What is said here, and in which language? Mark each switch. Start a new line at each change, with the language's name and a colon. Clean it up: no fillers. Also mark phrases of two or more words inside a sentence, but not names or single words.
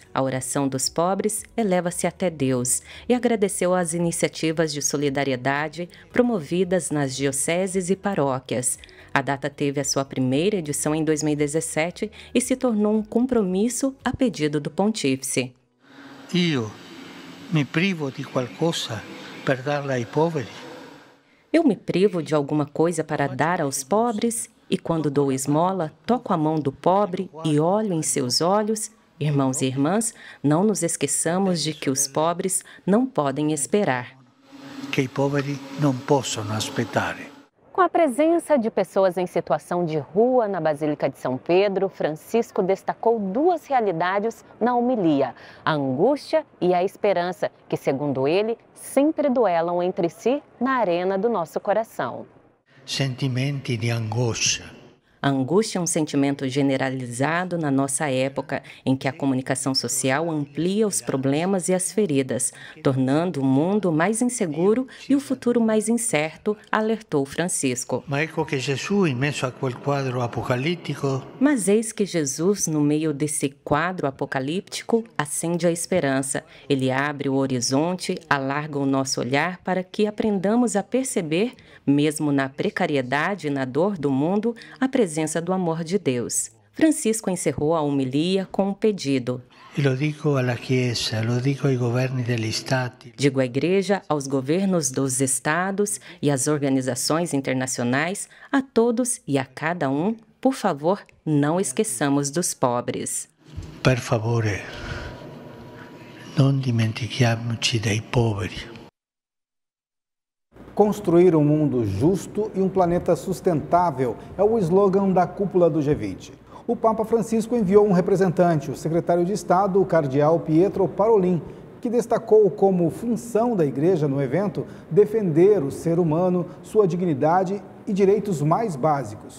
Portuguese: A oração dos pobres eleva-se até Deus e agradeceu as iniciativas de solidariedade promovidas nas dioceses e paróquias. A data teve a sua primeira edição em 2017 e se tornou um compromisso a pedido do Pontífice. Eu me privo de
Italian: qualcosa per darla ai poveri.
Portuguese: Eu me privo de alguma coisa para dar aos pobres e quando dou esmola, toco a mão do pobre e olho em seus olhos. Irmãos e irmãs, não nos esqueçamos de que os pobres não podem esperar.
Italian: Que i poveri non possono aspettare.
Portuguese: Com a presença de pessoas em situação de rua na Basílica de São Pedro, Francisco destacou 2 realidades na homilia: a angústia e a esperança, que, segundo ele, sempre duelam entre si na arena do nosso coração.
Italian: Sentimenti di angoscia.
Portuguese: A angústia é um sentimento generalizado na nossa época, em que a comunicação social amplia os problemas e as feridas, tornando o mundo mais inseguro e o futuro mais incerto, alertou Francisco.
Italian: Mas ecco che Gesù, in mezzo a quel quadro apocalittico,
Portuguese: Mas eis que Jesus, no meio desse quadro apocalíptico, acende a esperança. Ele abre o horizonte, alarga o nosso olhar para que aprendamos a perceber, mesmo na precariedade e na dor do mundo, a presença do amor de Deus. Francisco encerrou a homilia com um pedido.
Italian: e lo dico alla Chiesa, lo dico ai governi degli Stati.
Portuguese: Digo à Igreja, aos governos dos estados e às organizações internacionais, a todos e a cada um, por favor, não esqueçamos dos pobres.
Italian: Per favore, non dimentichiamoci dei poveri.
Portuguese: Construir um mundo justo e um planeta sustentável é o slogan da cúpula do G20. O Papa Francisco enviou um representante, o secretário de Estado, o cardeal Pietro Parolin, que destacou como função da Igreja no evento defender o ser humano, sua dignidade e direitos mais básicos.